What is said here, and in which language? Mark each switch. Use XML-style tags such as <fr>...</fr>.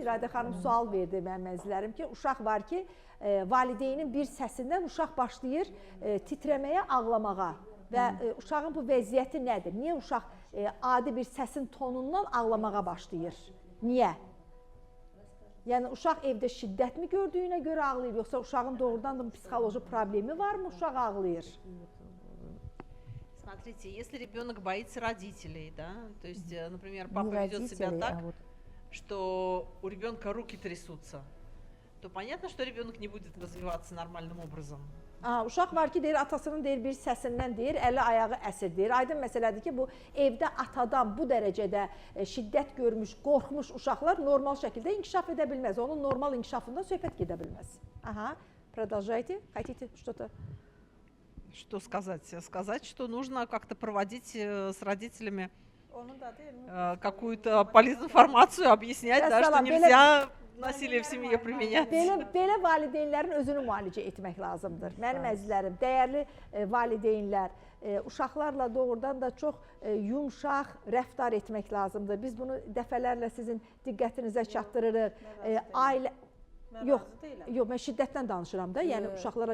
<az>İradə xanım sual verdi mənim əzizlərim ki, uşaq var ki, valideynin bir səsindən uşaq başlayır titrəməyə, ağlamağa və uşağın bu vəziyyəti nədir? Niyə uşaq adi bir səsin tonundan ağlamağa başlayır? Niyə? Yəni uşaq evdə şiddətmi gördüyünə görə ağlayır, yoxsa uşağın doğrudan da psixoloji problemi varmı, uşaq ağlayır?</az> <ru>Смотрите, если ребенок боится родителей, да, то есть, например, папа ведет себя так, что у ребенка руки трясутся, то понятно, что ребенок не будет развиваться nормальным образом.</ru> <az>Uşaq var ki, deyir, atasının deyir, bir səsindən deyir, əli ayağı əsir deyir. Aydın məsələdir ki, bu evdə atadan bu dərəcədə şiddət görmüş, qorxmuş uşaqlar normal şəkildə inkişaf edə bilməz. Onun normal inkişafında söhbət gedə bilməz. Aha,</az> <ru>продолжайте. Хотите что-то? Что сказать? Сказать, что нужно как-то проводить с родителями какую-то полезную информацию, объяснять, да, что нельзя насилие в семье применять.</ru> <az>Belə valideynlərin özünü müalicə etmək lazımdır. Mənim əzizlərim, dəyərli valideynlər, uşaqlarla doğrudan da çox yumşaq rəftar etmək lazımdır. Biz bunu dəfələrlə sizin diqqətinizə çatdırırıq. Ailə Yox, mən şiddətdən danışıram da, yəni uşaqlara</az>